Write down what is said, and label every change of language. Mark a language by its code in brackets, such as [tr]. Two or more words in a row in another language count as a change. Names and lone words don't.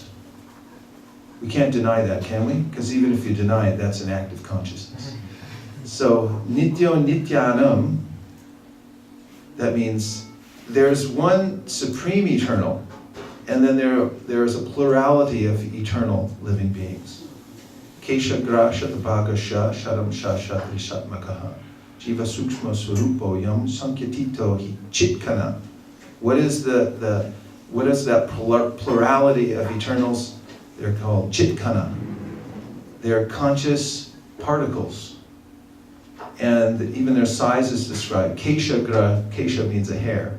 [en] We can't deny that, can we? Because even if you deny it, that's an act of consciousness. So, [sa] Nityo Nityanam, [en] that means there's one supreme eternal, and then there is a plurality of eternal living beings. [sa] Kesha gra shatabhaga sha sharam sha shatri shatmakaha jiva sukshma swarupo yam sankyatito hi chitkana. [en] What is that plurality of eternals? They're called chitkana. They're conscious particles. And even their size is described. Kesha means a hair.